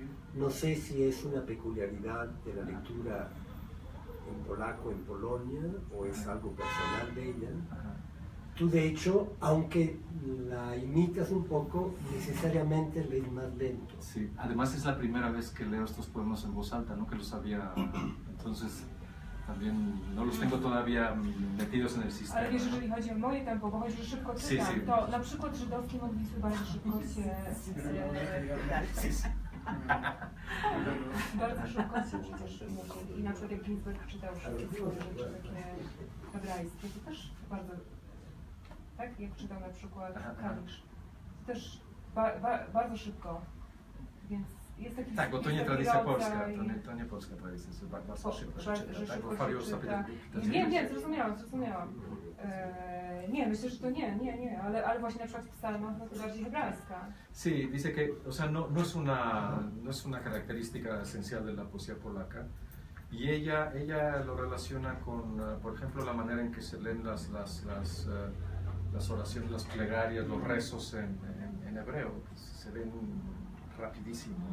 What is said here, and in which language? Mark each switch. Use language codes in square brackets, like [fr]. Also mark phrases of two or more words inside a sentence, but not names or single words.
[es] no sé si es una peculiaridad de la lectura en polaco en Polonia o es algo personal de ella. Ajá. Tú de hecho, aunque la imitas un poco, necesariamente lees más lento. Sí, además es la primera vez que leo estos poemas en voz alta, no que los había, entonces también no los tengo todavía metidos en el sistema. [pl] Ale wiesz, jeżeli chodzi o moje tempo, bo chodzi, że szybko czytam, [es] Sí, sí. [pl] to na przykład żydowskie modlitwy bardzo szybko się... Bardzo szybko się przecież mówi. I na przykład jak Ginsberg czytał wszystkie swoje rzeczy takie hebrajskie, to też bardzo... Tak? Jak czytał na przykład Kalisz. To też bardzo szybko. Więc jest taki... Tak, bo to nie tradycja polska, to nie polska tradycja, to bardzo szybko się czyta, tak? Bo Fariusz sobie... Nie, zrozumiałam. Nie, myślę, że to nie, ale właśnie na przykład w psalmach no to bardziej hebrajska. [es] Sí, dice que, o sea, no es una característica esencial de la poesía polaca y ella lo relaciona con, por ejemplo, la manera en que se leen las oraciones, las plegarias, los rezos en hebreo, pues, se ven rapidísimo, ¿no?